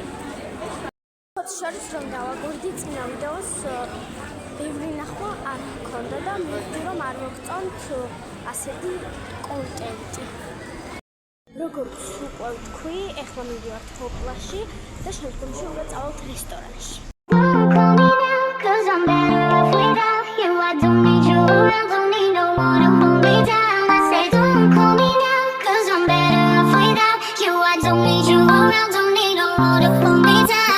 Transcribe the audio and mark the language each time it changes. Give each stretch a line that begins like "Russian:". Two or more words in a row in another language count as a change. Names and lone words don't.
Georgian: შორის რომ დავაგვირდი წინა ვიდეოს ბევრი ნახვა არ მქონდა და მივხვდი რომ არ მოგწონთ ასეთი კონტენტი. როგორც უკვე ვთქვი, ეხლა მივდივართ ჰოპლაში და შემდგომში უნდა წავალთ რესტორანში.
English: Don't call me now, 'cause I'm better off without you. I don't need you around, don't need no one to hold me down. I say don't call me now, 'cause I'm better off without you. I don't need you around, don't need no one to hold me down.